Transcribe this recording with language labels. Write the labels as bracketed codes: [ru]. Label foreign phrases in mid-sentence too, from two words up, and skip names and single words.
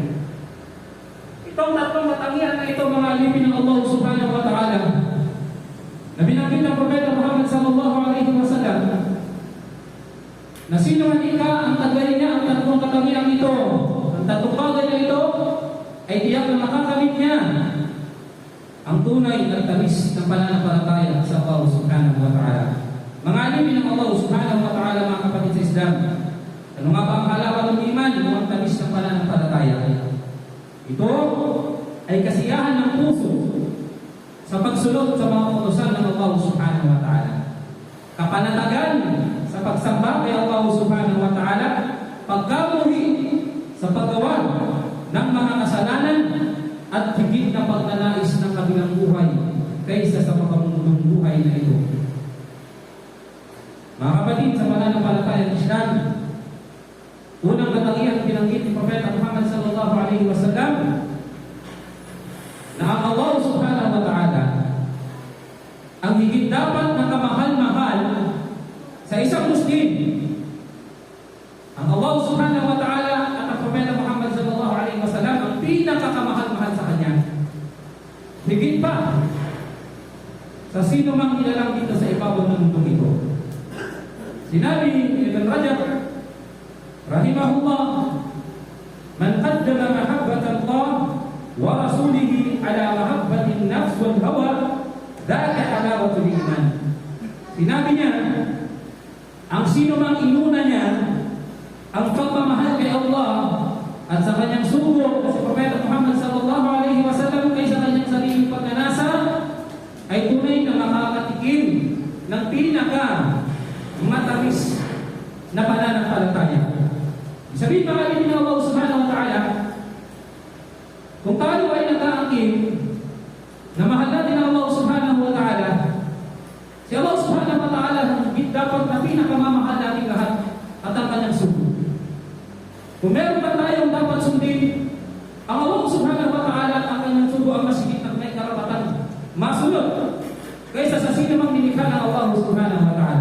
[tl] Itong tatlong katangian na ito mga alipin ng Allah [ar] سبحانه وتعالى [tl] na binanggit ng Propeta Muhammad [ar] صلى الله عليه وسلم [tl] na sino man ang taglay niya ang tatlong katangian ito, ang tatlong bagay na ito ay tiyak na makakamit niya ang tunay na tamis ng pananampalataya sa Allah [ar] سبحانه وتعالى. [tl] Mga alipin ng Allah [ar] سبحانه وتعالى, [tl] mga kapatid sa Islam, ano nga ba ang [ar] حلاوة الإيمان [tl] o ang tamis ng pananampalataya? Ito ay kasiyahan ng puso sa pagsunod sa mga utusan ng Allah [ar] سبحانه وتعالى. [tl] Kapanatagan sa pagsamba kay Allah [ar] سبحانه وتعالى, [tl] pagkamuhi sa paggawa ng mga kasalanan at higit na pagnanais ng kabilang buhay kaysa sa pagkamundong buhay na ito. Mga kapatid sa pananampalatayang Islam, unang katangian binanggit ni Propeta Muhammad [ar] صلى الله عليه وسلم [tl] na ang Allah [ar] سبحانه وتعالى [tl] ang higit dapat na kamahal-mahal sa isang Muslim. Ang Allah [ar] سبحانه وتعالى [tl] at ang Propeta Muhammad [ar] صلى الله عليه وسلم [tl] ang pinakakamahal-mahal sa kanya. Higit pa sa sino mang ilalang dito sa ibabaw ng mundong ito. Sinabi ni [ar] Ibn Rajab rahimahullah, من قدم محبة الله ورسوله على محبة النفس والهوى ذاك حلاوة الإيمان. [tl] Sinabi niya, ang sino mang inuna niya ang pagmamahal kay Allah at sa kanyang sugo na si Propeta Muhammad [ar] صلى الله عليه وسلم [tl] kaysa kanyang sariling pagnanasa, ay tunay na makakatikim ng pinaka matamis na pananampalataya. Sabihin pa rin ng Allah [ar] سبحانه وتعالى, [tl] kung tayo ay nag-aangkin na mahal natin ang Allah [ar] سبحانه وتعالى, [tl] si Allah [ar] سبحانه وتعالى [tl] dapat na pinakamamahal natin lahat at ang kanyang sugo. Kung meron pa tayong dapat sundin, ang Allah [ar] سبحانه وتعالى [tl] at ang kanyang sugo ang masigit at may karapatan masunod kaysa sa sino mang nilikha ng Allah [ar] سبحانه وتعالى.